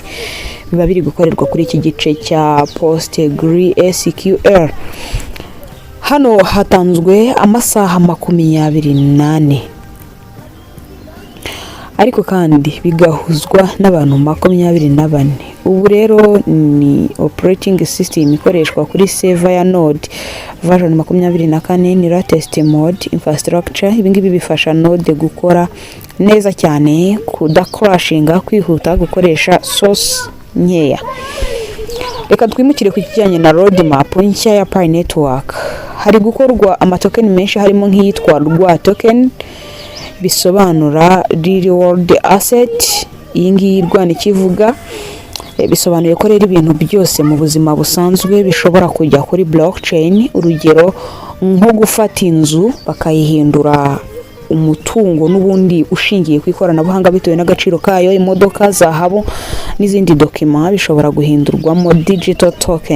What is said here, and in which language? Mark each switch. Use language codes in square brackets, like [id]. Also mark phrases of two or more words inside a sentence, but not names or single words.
[rw] Biba biri gukorerwa kuri iki gice cya PostgreSQL. Hano hatanzwe amasaha 28 ariko kandi bigahuzwa n'abantu 24. Ubu rero ni [en] operating system [rw] ikoreshwa kuri server ya Node version 24 ni [en] latest mode infrastructure. [rw] Ibingibi bifasha Node gukora neza cyane, kudakrashinga, kwihuta, gukoresha source nkeya. Reka twimukire ku kijyanye na roadmap nshya ya Pi network. Hari gukorwa amatokeni menshi harimo nk'iyitwa rwa token bisobanura [en] real world asset. [rw] Iyi ngiyi rwanda ikivuga bisobanuye ko rero ibintu byose mu buzima busanzwe bishobora kujya kuri blockchain. Urugero nko gufata inzu bakayihindura umutungo n'ubundi ushingiye ku ikoranabuhanga bitewe n'agaciro kayo, imodoka, zahabu n'izindi document bishobora guhindurwamo [en] digital token.